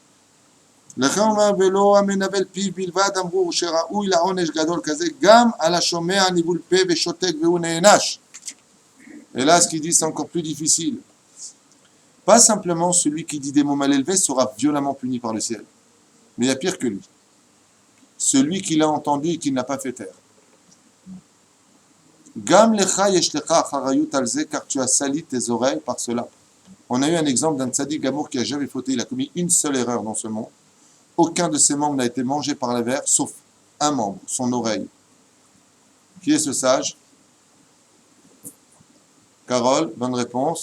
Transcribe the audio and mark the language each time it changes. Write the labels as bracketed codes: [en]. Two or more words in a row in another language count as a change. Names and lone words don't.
[fr] Et là, ce qu'il dit, c'est encore plus difficile. Pas simplement celui qui dit des mots mal élevés sera violemment puni par le ciel. Mais il y a pire que lui. celui qui l'a entendu et qui ne l'a pas fait taire. [he] גם לך יש לך אחריות על זה, [fr] car tu as sali tes oreilles par cela. On a eu un exemple d'un [he] צדיק גמור [fr] qui a jamais fauté, il a commis une seule erreur dans ce monde. Aucun de ses membres n'a été mangé par la verre, sauf un membre, son oreille. Qui est ce sage? Carole, bonne réponse.